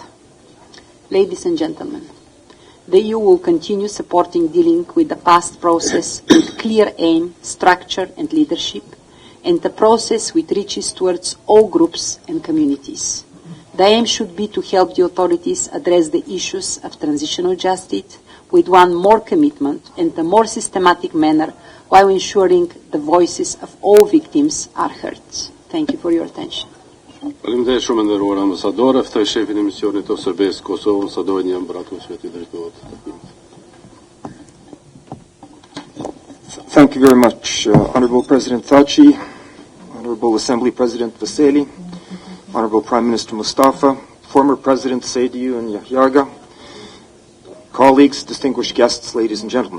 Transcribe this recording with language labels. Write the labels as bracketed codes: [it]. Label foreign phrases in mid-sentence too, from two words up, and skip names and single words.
[en] Ladies and gentlemen, the EU will continue supporting dealing with the past process with clear aim, structure and leadership, and the process which reaches towards all groups and communities. The aim should be to help the authorities address the issues of transitional justice with one more commitment and a more systematic manner while ensuring the voices of all victims are heard. Thank you for your attention. [sq] Faleminderit shumë nderuar ambasadore, ftoj shefin e misionit të Serbisë Kosovë, ambasadorin jam Bratu Sveti Drejtohet. [en] Thank you. you very much, Honorable President Thaci, Honorable Assembly President Veseli, Honorable Prime Minister Mustafa, former President Seydiu and Yahyaga, colleagues, distinguished guests, ladies and gentlemen.